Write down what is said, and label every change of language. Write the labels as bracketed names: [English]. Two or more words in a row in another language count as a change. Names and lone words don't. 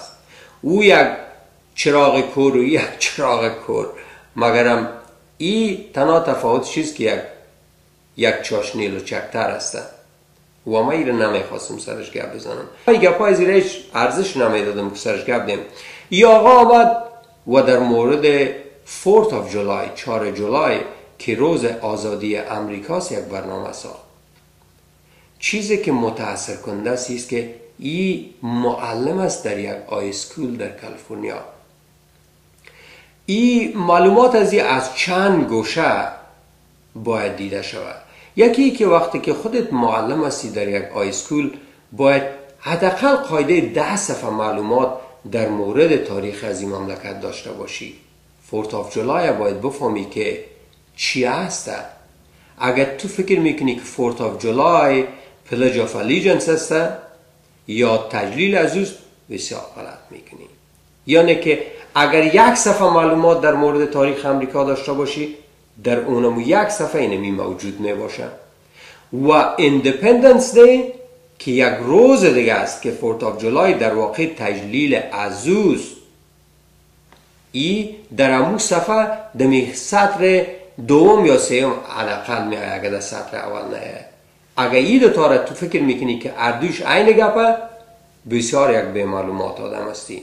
[Persian] او یک چراغ کور و یک چراغ کور. مگرم ای تنها تفاوت چیز که یک چاشنی لچکتر است. و ما ایره نمیخواستم سرش گپ بزنم. ای گپای زیرش ارزش نمیدادم که سرش گپ دیم. ای آقا آمد و در مورد [English] 4th of July [Persian] 4 جولای که روز آزادی امریکاست یک برنامه ساخت. چیزی که متاثر کننده است که این معلم است در یک آی اسکول در کالیفرنیا. این معلومات از چند گوشه باید دیده شود. یکی که وقتی که خودت معلم هستی در یک آی اسکول باید حداقل قاعده 10 صفحه معلومات در مورد تاریخ از این مملکت داشته باشی. [English] 4th of July [Persian] باید بفهمی که چی هست. اگر تو فکر میکنی که [English] 4th of July Pledge of Allegiance [Persian] است یا تجلیل عزوز، بسیار غلط میکنی. یعنی که اگر 1 صفحه معلومات در مورد تاریخ امریکا داشته باشی، در اونم 1 صفحه اینمی موجود میباشه. و [English] Independence Day [Persian] که یک روز دیگه است که [English] 4th of July [Persian] در واقع تجلیل عزوز، ای در امو صفحه دمی سطر 2 یا 3 حداقل میایه. اگر در سطر اول نه، اگر ای دو تا را تو فکر میکنی که اردوش عین گپه، بسیار یک به معلومات آدم هستی.